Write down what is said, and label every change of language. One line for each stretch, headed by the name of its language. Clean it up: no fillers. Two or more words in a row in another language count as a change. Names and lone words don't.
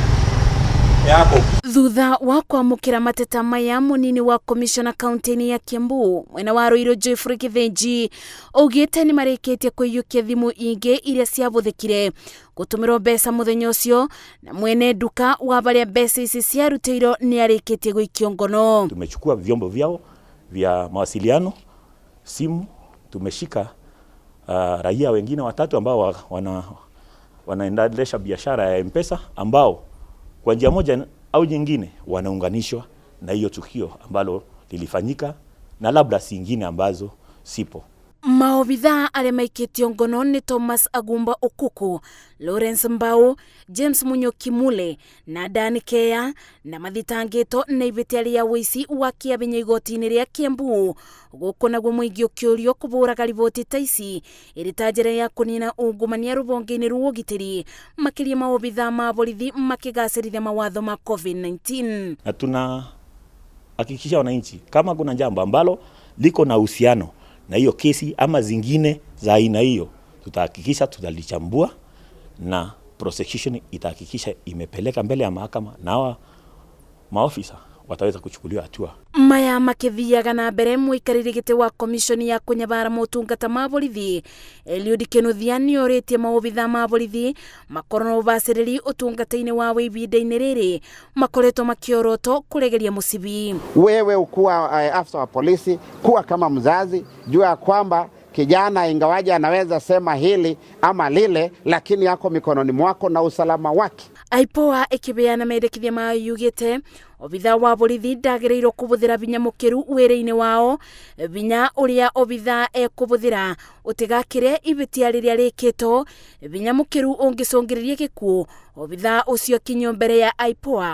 Kikuyu: Thutha wa kwamũkĩra mateta maya, mũnini wa komishona kaunti-inĩ ya Kiambu mwena wa Ruiru Geoffrey Githinji augĩte nĩ marĩkĩtie kũiyũkia thimũ ingĩ iria ciabũthĩkire gũtũmĩrwo mbeca mũthenya ũcio, na mwene nduka wa barĩa mbeca ici ciarutĩirwo nĩ arĩkĩtie gũikio ngono.
Swahili: Tumechukua vyombo vyao vya mawasiliano, simu, tumeshika raia wengine 3 ambao wanaendelesha biashara ya M-Pesa ambao kwa njia moja au nyingine wanaunganishwa na hiyo tukio ambalo lilifanyika na labda singine ambazo sipo.
Kikuyu: Maobitha arĩa maikĩtio ngono nĩ Thomas Agumba Okuku, Lawrence Mbau, James Munyoki Mule na Dan Kea, na mathitangĩtwo na ibĩtia rĩa ũici wa kĩabinya igoti-inĩ rĩa Kiambu. Gũkũ naguo mũingĩ ũkĩũrio kũbũraga riboti ta ici ĩrĩ ta njĩra ya kũnina ungumania rũhonge-inĩ rwa ũgitĩri, makĩria maobitha ma borithi makĩgacĩrithia mawatho ma COVID-19.
Swahili: Na tunahakikisha wananchi kama kuna jambo ambalo liko na uhusiano na hiyo kesi ama zingine za aina hiyo, tutahakikisha tutalichambua na prosecution itahakikisha imepeleka mbele ya mahakama na maofisa wataweza kuchukuliwa hatua.
Kikuyu: Maya makĩthiaga na mbere mũikarĩri gĩtĩ wa komishoni ya kũnyabara motungata ma borithi Eliud Kĩnuthia nĩ orĩtie maobitha ma borithi makorwo na ũbacĩrĩri ũtungata-inĩ wa ihinda-inĩ rĩrĩ makoretwo makĩorotwo kũregeria mũcibi.
Swahili: Wewe ukuwa afisa wa polisi, kuwa kama mzazi, jua kwamba kijana ingawaje anaweza sema hili ama lile, lakini yako mikononi mwako na usalama wake.
Kikuyu: IPOA ĩkĩbeana mendekithia ma yugĩte obitha wa borithi ndagĩrĩirwo kũbũthĩra binya mũkĩru wĩra-inĩ wao, binya ũrĩa obitha ekũbũthĩra ũtigakĩre ibĩtia rĩrĩa rĩkĩtwo, binya mũkĩru ũngĩcũngĩrĩria gĩkuũ obitha ũcio kinyio mbere ya IPOA.